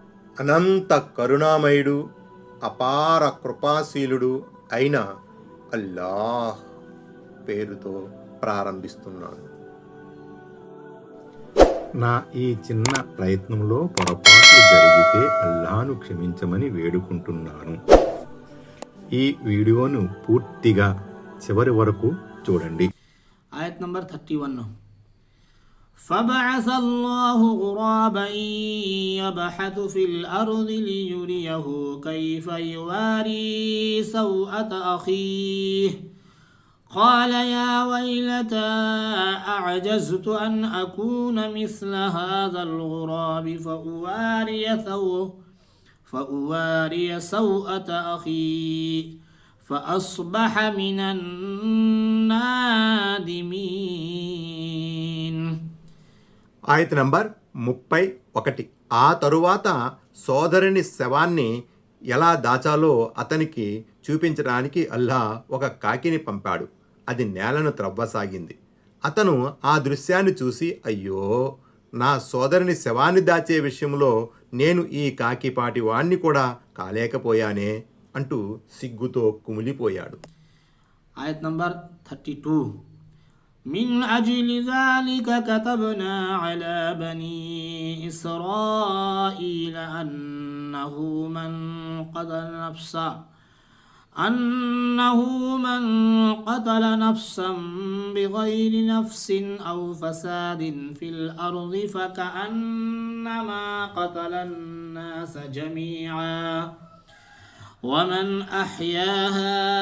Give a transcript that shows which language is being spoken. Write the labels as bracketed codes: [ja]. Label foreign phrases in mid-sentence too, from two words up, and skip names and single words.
[te] అనంత కరుణామయుడు, అపార కృపాశీలుడు అయిన అల్లాహ్ పేరుతో ప్రారంభిస్తున్నాను. నా ఈ చిన్న ప్రయత్నంలో పొరపాట్లు జరిగితే అల్లాహ్ను క్షమించమని వేడుకుంటున్నాను. ఈ వీడియోను పూర్తిగా చివరి వరకు చూడండి. ఆయత్ నంబర్ 31. [ar] فبعث الله غرابا يبحث في الأرض ليريه كيف يواري سوءة أخيه قال يا ويلتى أعجزت أن أكون مثل هذا الغراب فأواري سوءة أخي فأصبح من النادمين. [te] ఆయత నంబర్ 31. ఆ తరువాత సోదరుని శవాన్ని ఎలా దాచాలో అతనికి చూపించడానికి అల్లా ఒక కాకిని పంపాడు. అది నేలను త్రవ్వసాగింది. అతను ఆ దృశ్యాన్ని చూసి, అయ్యో, నా సోదరుని శవాన్ని దాచే విషయంలో నేను ఈ కాకిపాటి వాణ్ణి కూడా కాలేకపోయానే అంటూ సిగ్గుతో కుమిలిపోయాడు. ఆయత్ నంబర్ 32. [ar] من أجل ذلك كتبنا على بني إسرائيل أنه من قتل نفسا بغير نفس أو فساد في الأرض فكأنما قتل الناس جميعا ومن أحياها